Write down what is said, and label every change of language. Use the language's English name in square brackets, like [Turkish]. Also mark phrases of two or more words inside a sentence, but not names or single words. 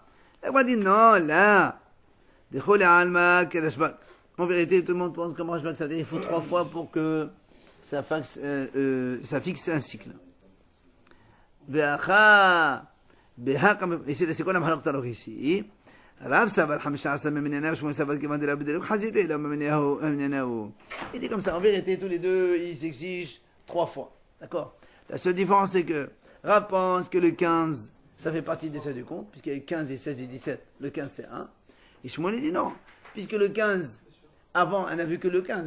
[French] La Gemara dit, non, là. En vérité, tout le monde pense comme Rashbag, c'est-à-dire il faut 3 fois pour que ça fixe un cycle. Et c'est quoi la mahlok alors ici? [Aramaic] רב סבר 15 ממניניו ושמואל סבר כיוון דרבי דלוק חזיתי אלא ממניניהו. [French] Il dit comme ça, en vérité, tous les deux, ils s'exigent 3 fois. D'accord? La seule différence, c'est que Rav pense que le 15, ça fait partie déjà du compte, puisqu'il y a eu 15 et 16 et 17, le 15 c'est 1. Et Shmuel dit non, puisque le 15, avant, on n'a vu que le 15.